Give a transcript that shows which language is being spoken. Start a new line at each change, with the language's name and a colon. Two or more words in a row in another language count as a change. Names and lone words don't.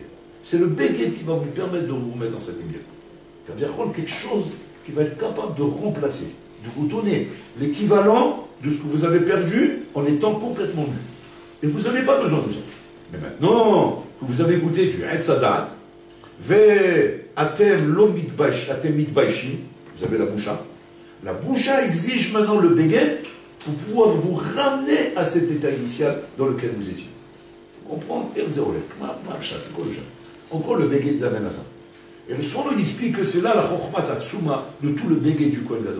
French: C'est le béguet qui va vous permettre de vous remettre dans cette lumière. Il va y avoir quelque chose qui va être capable de remplacer, de vous donner l'équivalent de ce que vous avez perdu en étant complètement nu. Et vous n'avez pas besoin de ça. Mais maintenant que vous avez goûté du
Hebrew: עץ הדעת אתם לא מתבייש אתם מתביישים,
French: vous avez la boucha. La boucha exige maintenant le béguet pour pouvoir vous ramener à cet état initial dans lequel vous étiez. Il faut comprendre, c'est quoi le chat? En gros, le béguet l'amène à ça. Et le Sfono, il explique que c'est là la
Hebrew: חכמת עצומה
French: de tout le béguet du Kohen Gadol.